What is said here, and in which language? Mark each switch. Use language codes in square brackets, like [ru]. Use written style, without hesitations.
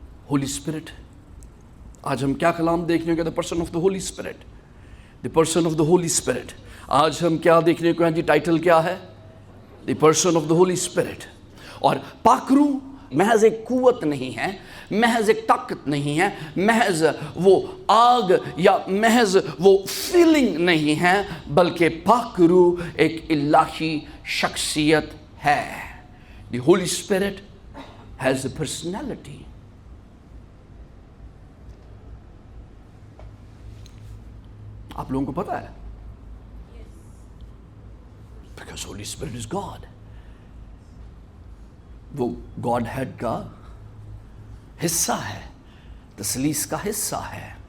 [en] Holy Spirit, [ur] آج ہم کیا کلام دیکھنے کو, [en] the person of the Holy Spirit, the person of the Holy Spirit. [ur] آج ہم کیا دیکھنے کو ہیں جی, ٹائٹل کیا ہے, [en] the person of the Holy Spirit. [ur] اور پاک روح محض ایک قوت نہیں ہے, محض ایک طاقت نہیں ہے, محض وہ آگ یا محض وہ فیلنگ نہیں ہے, بلکہ پاک روح ایک الہی شخصیت ہے. [en] The Holy Spirit has a personality. [ur] آپ لوگوں کو پتا ہے, [en] because Holy Spirit is God. [ur] وہ گاڈ ہیڈ کا حصہ ہے, تثلیث کا حصہ ہے.